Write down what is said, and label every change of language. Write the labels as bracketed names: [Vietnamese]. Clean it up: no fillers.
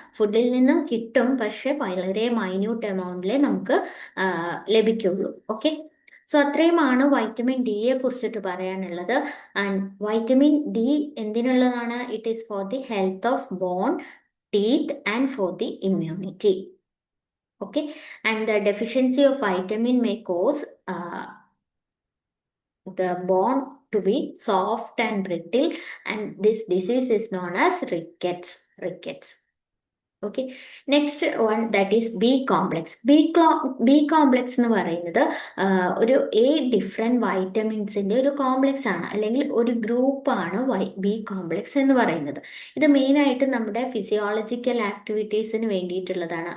[Malayalam] ഫുഡിൽ നിന്നും കിട്ടും, പക്ഷെ വളരെ മൈന്യൂട്ട് എമൗണ്ടിലേ നമുക്ക് ലഭിക്കുള്ളൂ. ഓക്കെ. സോ അത്രയുമാണ് വൈറ്റമിൻ ഡിയെ കുറിച്ചിട്ട് പറയാനുള്ളത്. And vitamin D എന്തിനുള്ളതാണ്? [English] It is for the health of bone, teeth and for the immunity. Okay, and the deficiency of vitamin may cause the bone to be soft and brittle, and this disease is known as rickets. Okay. Next one that is B complex. [Malayalam] B complex എന്ന് പറയുന്നത് ഒരു 8 different വൈറ്റമിൻസിൻ്റെ ഒരു complex ആണ്, അല്ലെങ്കിൽ ഒരു ഗ്രൂപ്പാണ് B complex എന്ന് പറയുന്നത്. ഇത് മെയിനായിട്ട് നമ്മുടെ ഫിസിയോളജിക്കൽ ആക്ടിവിറ്റീസിന് വേണ്ടിയിട്ടുള്ളതാണ്.